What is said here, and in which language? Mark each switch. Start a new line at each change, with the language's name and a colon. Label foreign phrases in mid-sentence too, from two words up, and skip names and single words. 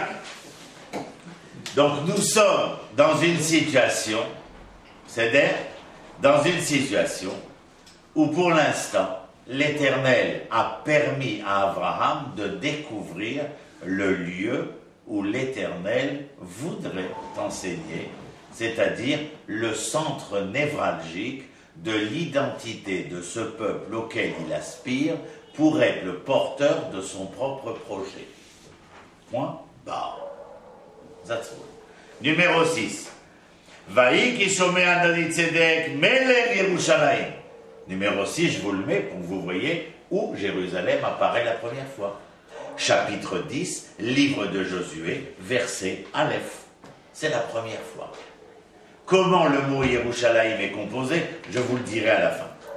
French: Donc, nous sommes dans une situation, c'est-à-dire dans une situation où pour l'instant, l'Éternel a permis à Abraham de découvrir le lieu où l'Éternel voudrait enseigner, c'est-à-dire le centre névralgique de l'identité de ce peuple auquel il aspire pour être le porteur de son propre projet. Point barre.
English: That's all.
French: Numéro 6.
Hebrew: ויהי כשמוע אדני צדק מלך ירושלים.
French: Numéro 6, je vous le mets pour que vous voyez où Jérusalem apparaît la première fois. Chapitre 10, livre de Josué, verset Aleph. C'est la première fois. Comment le mot Yerushalayim est composé, je vous le dirai à la fin.